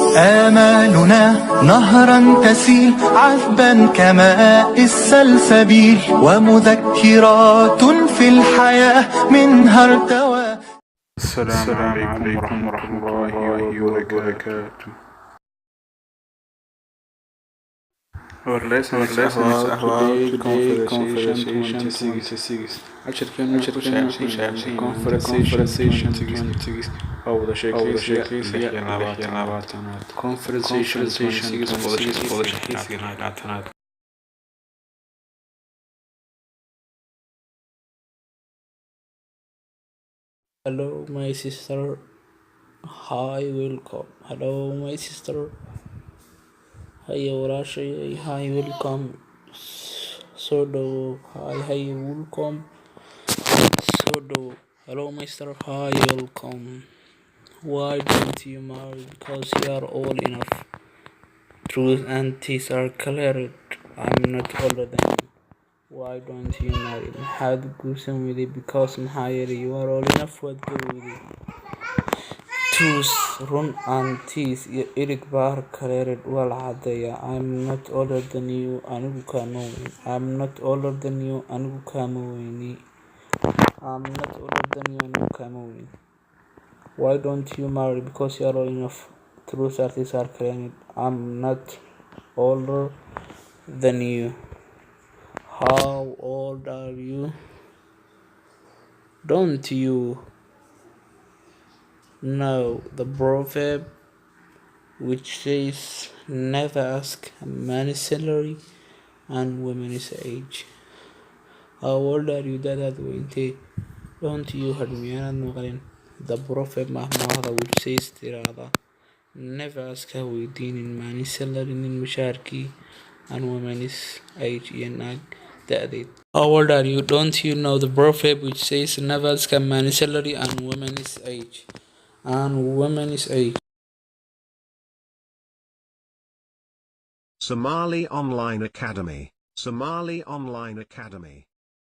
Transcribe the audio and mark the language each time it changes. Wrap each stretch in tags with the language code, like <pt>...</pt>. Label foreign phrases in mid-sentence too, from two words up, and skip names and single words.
<ar>آمالنا نهرا تسيل عذبا كماء السلسبيل ومذكرات في الحياة منها ارتوى. السلام عليكم ورحمة الله وبركاته.</ar> <en>Our lesson is about today conversation 26.</en> <ar>عشان conversation 26 أو wadasheekeysi conversation 26.</ar> <en>Hello, my sister. Hi, welcome. Hello, my sister. Hi, Wadasheekeysi. Hi, welcome. So do. Hi, welcome. So do. Hello, Mister. Hi, welcome. Why don't you marry? Because you are all enough. Truth and teeth are cleared. I'm not older than you. Why don't you marry?</en> <so>Maxaad guursan weyday? Because maxaa yeelay</so> <en>you are all enough.</en> <so>Waad gabowday. Truth, run</so> <en>and teeth</en> <so>iyo ilig baa cleared waa la cadeeyaa.</so> <en>I'm not older than you.</en> <so>Anigu kaama weyn.</so> <en>I'm not older than you.</en> <so>Anigu kaama weyni.</so> <en>I'm not older than you.</en> <so>Anigu kaama weyn.</so> <en>Why don't you marry? Because you are all enough. Truth and teeth are cleared. I'm not older than you. How old are you? Don't you know the proverb which says never ask a man's salary and women's age? How old are you?</en> <so>Dadaad weyntee?</so> <en>Don't you heard me?</en> <so>Aanad maqlin?</so> <en>The proverb mahmaahda which says tiraahda never ask</en> <so>ha weydiinin</so> <en>man's salary</en> <so>nin mushaharkii</so> <en>and women's age</en> <so>iyo naag da'deed.</so> <en>How old are you? Don't you know the proverb which says never ask a man's salary and women's age? Somali Online Academy. Somali Online Academy.</en>